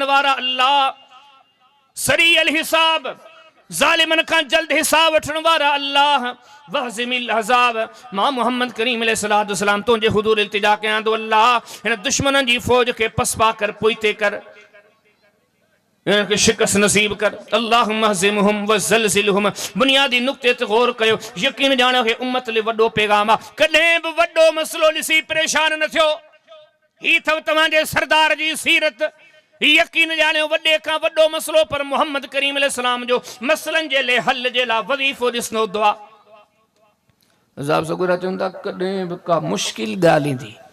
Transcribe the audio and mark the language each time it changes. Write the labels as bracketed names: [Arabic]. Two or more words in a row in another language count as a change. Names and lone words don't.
[Sindhi] वारा अल्लाह [Arabic] سريع الحساب [Sindhi] ज़ालिमन खां जल्द हिसाब वठण वारा अल्लाह [Arabic] وهازم الأحزاب [Sindhi] मां मोहम्मद करीम [Arabic] عليه الصلاة والسلام [Sindhi] तुंहिंजे हुज़ूर इल्तिजा कयां थो अल्लाह हिन दुश्मननि जी फ़ौज खे पसपा कर पोइते कर इनके शिकस्त नसीब कर [Arabic] اللهم اهزمهم وزلزلهم [Sindhi] बुनियादी नुक्ते ते गौर कयो यकीन ॼाणो हे उम्मत ले वॾो पैगाम आहे कॾहिं बि वॾो मसलो ॾिसी परेशान न थियो ही अथव तव्हांजे सरदार जी सीरत यकीन ॼाणियो वॾे खां वॾो मसलो पर मोहम्मद करीम अलैहिस्सलाम जो मसलनि जे लाइ हल जे लाइ वज़ीफ़ो ॾिसणो दुआ अज़ाब सगुरा चवंदा कॾहिं बि का मुश्किल ॻाल्हि ईंदी